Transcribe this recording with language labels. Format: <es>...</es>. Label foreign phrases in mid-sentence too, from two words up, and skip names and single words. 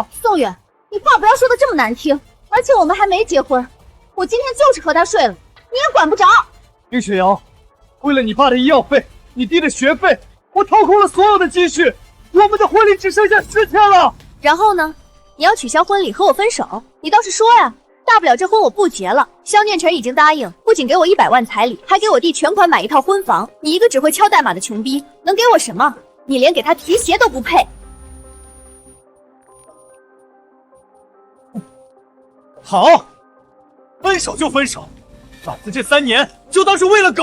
<zh>宋远，你话不要说的这么难听，而且我们还没結婚，我今天就是和他睡了，你也管不着。林雪瑶，为了你爸的医药费，你弟的学費，我掏空了所有的積蓄，我們的婚禮只剩下10天了。然後呢？你要取消婚禮和我分手？你倒是說呀！大不了這婚我不結了。蕭念晨已經答應，不僅給我100萬彩禮，還給我弟全款買一套婚房。你一個只會敲代碼的窮逼，能給我什麼？你連給他提鞋都不配。好，分手就分手，老子這3年就當是為了狗。</zh>